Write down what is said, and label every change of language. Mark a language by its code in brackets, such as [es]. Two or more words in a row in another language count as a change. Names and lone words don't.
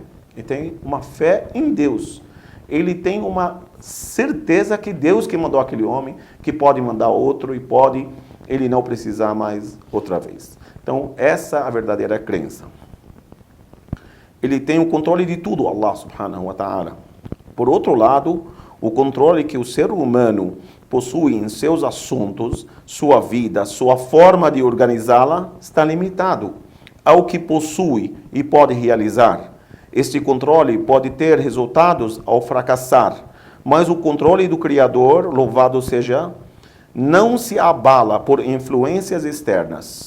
[pt] Ele tem uma fé em Deus. Ele tem uma certeza que Deus que mandou aquele homem, que pode mandar outro e pode ele não precisar mais outra vez. Então, essa é a verdadeira crença. Ele tem o controle de tudo, [ar] الله سبحانه وتعالى. [pt] Por outro lado, o controle que o ser humano possui em seus assuntos, sua vida, sua forma de organizá-la, está limitado ao que possui e pode realizar. Este controle pode ter resultados ao fracassar, mas o controle do Criador, louvado seja, não se abala por influências externas.